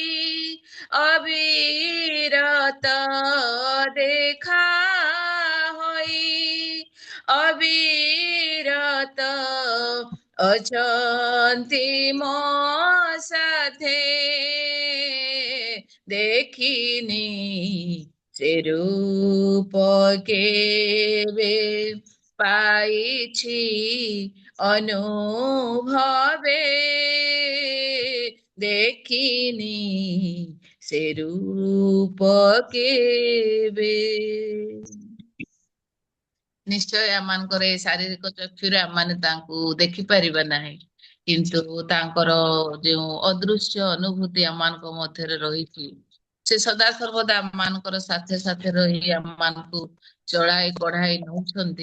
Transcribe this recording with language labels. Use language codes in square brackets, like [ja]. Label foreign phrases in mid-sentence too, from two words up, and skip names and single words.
[or] ଅବିରତ ଦେଖା ହୋଇ ଅବିରତ ଅଛନ୍ତି ମୋ ସାଥେ ଦେଖିନି ସେ ରୂପ କେବେ ପାଇଛି ଅନୁଭବେ ଦେଖିନି ସେ ରୂପ କେବେ। ନିଶ୍ଚୟ ଆମମାନଙ୍କର ଏ ଶାରୀରିକ ଚକ୍ଷୁରେ ଆମମାନେ ତାଙ୍କୁ ଦେଖିପାରିବା ନାହିଁ, କିନ୍ତୁ ତାଙ୍କର ଯେଉଁ ଅଦୃଶ୍ୟ ଅନୁଭୂତି ଆମମାନଙ୍କ ମଧ୍ୟରେ ରହିଛି, ସେ ସଦାସର୍ବଦା ଆମମାନଙ୍କର ସାଥେ ସାଥେ ରହି ଆମମାନଙ୍କୁ ଚଳାଇ କଢାଇ ନଉଛନ୍ତି।